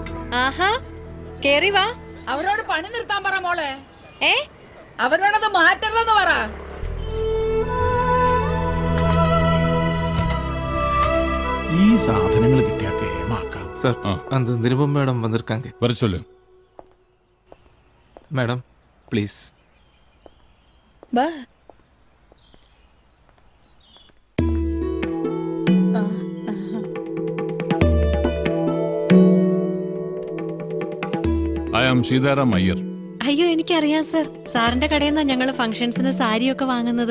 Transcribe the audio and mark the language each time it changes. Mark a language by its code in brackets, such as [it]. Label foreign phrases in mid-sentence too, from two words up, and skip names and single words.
[ml] ആഹാ കേറി വാ. അവരോട് പണി നിർത്താൻ പറ മോളെ. ഏ അവരോടത് മാറ്റരുതെന്ന് പറ. ഈ സാധനങ്ങൾ കിട്ടിയാ കേമാക്കാം. [ta] சார் அந்த நிருபம் மேடம் வந்திருக்காங்க. வர சொல்லு. [en] Madam please. [ml] ബാ. [en] I am Sitaram Iyer. [ml] അയ്യോ എനിക്കറിയാം സർ. സാറിന്റെ കടയിൽ നിന്നാ ഞങ്ങള് ഫംഗ്ഷൻസിന് സാരിയൊക്കെ വാങ്ങുന്നത്.